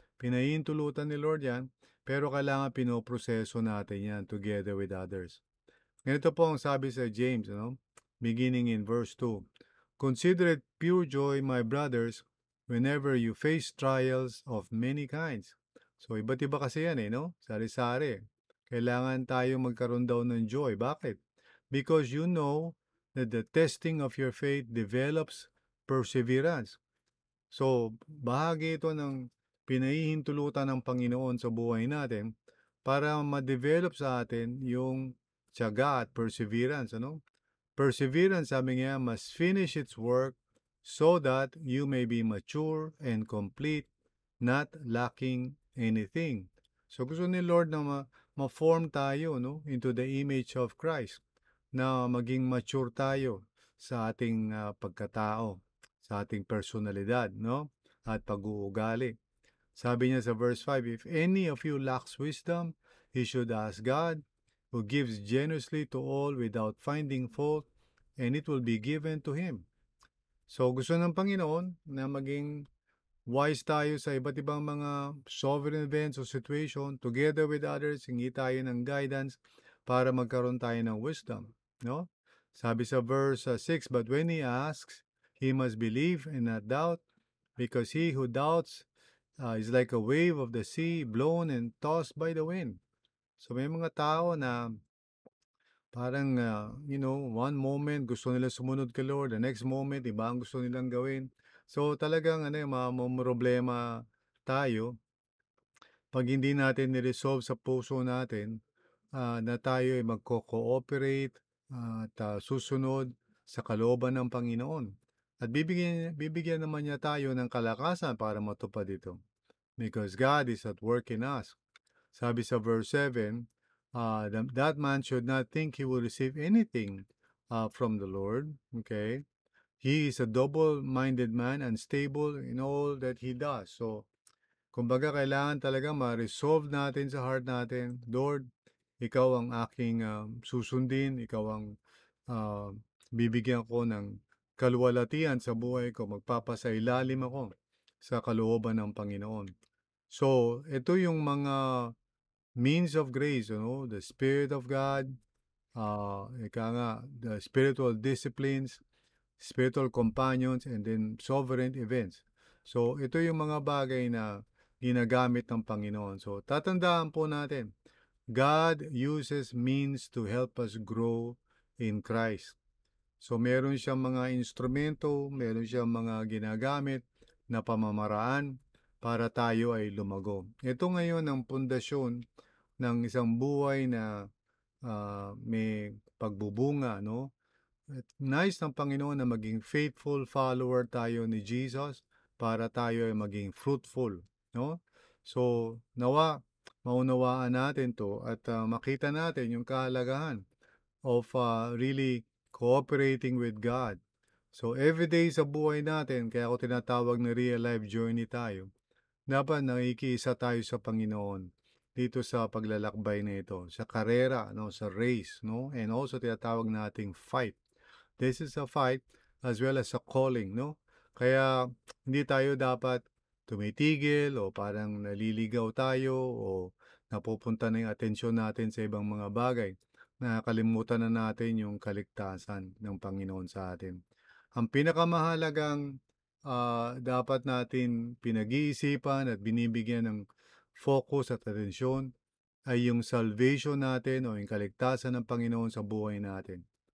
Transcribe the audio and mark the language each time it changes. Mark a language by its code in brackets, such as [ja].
[tl] Pinahihintulutan ni Lord 'yan, pero kailangan pinoproseso natin 'yan [en] together with others. [tl] Ganito po ang sabi sa James, beginning in verse 2. [en] "Consider it pure joy, my brothers, whenever you face trials of many kinds, [tl] So, iba't iba kasi yan eh, no? Sari-sari. Kailangan tayo magkaroon daw ng joy. Bakit? [en] Because you know that the testing of your faith develops perseverance. [tl] So, bahagi ito ng pinahihintulutan ng Panginoon sa buhay natin para ma-develop sa atin yung tiyaga at perseverance, ano? [en] Perseverance, [tl] sabi niya, [en] must finish its work so that you may be mature and complete, not lacking anything. [tl] So gusto ni Lord na ma-form tayo, no, [en] into the image of Christ, [tl] na maging mature tayo sa ating pagkatao, sa ating personalidad, no, at pag-uugali. Sabi niya sa verse 5, [en] if any of you lacks wisdom, he should ask God, who gives generously to all without finding fault, and it will be given to him. [tl] So gusto ng Panginoon na maging wise tayo sa iba't ibang mga sovereign events o situation. [en] Together with others, [tl] hingi tayo ng guidance para magkaroon tayo ng wisdom. No? Sabi sa verse 6, [en] but when he asks, he must believe and not doubt, because he who doubts is like a wave of the sea blown and tossed by the wind. [tl] So may mga tao na parang, [en] one moment [tl] gusto nila sumunod kay Lord, [en] the next moment [tl] iba ang gusto nilang gawin. So talagang ano, mamomroblema tayo 'pag hindi natin ni-resolve sa puso natin, na tayo ay magko-cooperate at susunod sa kalooban ng Panginoon. At bibigyan bibigyan naman niya tayo ng kalakasan para matupad ito, [en] because God is at work in us. [tl] Sabi sa verse 7, [en] that man should not think he will receive anything from the Lord. Okay? He is a double-minded man, unstable in all that he does. [tl] So, kumbaga kailangan talaga ma-resolve natin sa heart natin, Lord, ikaw ang aking susundin, ikaw ang uh, bibigyan ko ng kaluwalhatian sa buhay ko, magpapasailalim ako sa kalooban ng Panginoon. [en] So, [tl] ito yung mga [en] means of grace, the Spirit of God, [tl] ika nga, [en] the spiritual disciplines, spiritual companions, and then sovereign events. [tl] So, ito yung mga bagay na ginagamit ng Panginoon. So, tatandaan po natin, [en] God uses means to help us grow in Christ. [tl] So, meron siyang mga instrumento, meron siyang mga ginagamit na pamamaraan para tayo ay lumago. Ito ngayon ang pundasyon ng isang buhay na may pagbubunga, no? At nais ng Panginoon na maging faithful follower tayo ni Jesus para tayo ay maging fruitful, no? So, nawa maunawaan natin 'to at makita natin yung kahalagahan [en] of really cooperating with God. [tl] So, everyday sa buhay natin, kaya ako tinatawag na [en] real life journey [tl] tayo, dapat nakikiisa tayo sa Panginoon dito sa paglalakbay na ito, sa karera, no, sa race, no, and also tinatawag nating fight. [en] This is a fight as well as a calling, no? [tl] Kaya hindi tayo dapat tumitigil o parang naliligaw tayo o napupunta na yung atensyon natin sa ibang mga bagay. Nakakalimutan na natin yung kaligtasan ng Panginoon sa atin. Ang pinakamahalagang dapat natin pinag-iisipan at binibigyan ng focus at atensyon ay yung salvation natin o yung kaligtasan ng Panginoon sa buhay natin.